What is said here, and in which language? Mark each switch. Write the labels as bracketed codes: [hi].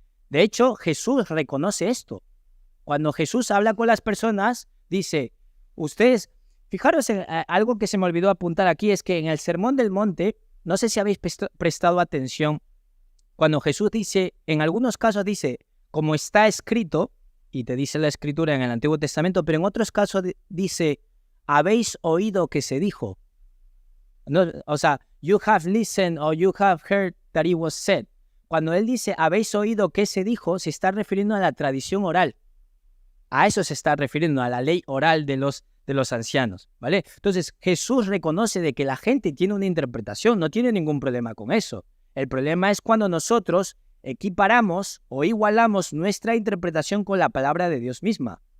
[es] De hecho, Jesús reconoce esto. Cuando Jesús habla con las personas, dice, ustedes, fijaros en algo que se me olvidó apuntar aquí, es que en el Sermón del Monte, no sé si habéis prestado atención, cuando Jesús dice, en algunos casos dice, como está escrito, y te dice la Escritura en el Antiguo Testamento, pero en otros casos dice, habéis oído que se dijo. No, o sea, [en] you have listened or you have heard that it was said. [es] Cuando él dice, habéis oído que se dijo, se está refiriendo a la tradición oral. A eso se está refiriendo, a la ley oral de los ancianos, ¿vale? Entonces, Jesús reconoce de que la gente tiene una interpretación, no tiene ningún problema con eso. El problema es cuando nosotros equiparamos o igualamos nuestra interpretación con la palabra de Dios misma.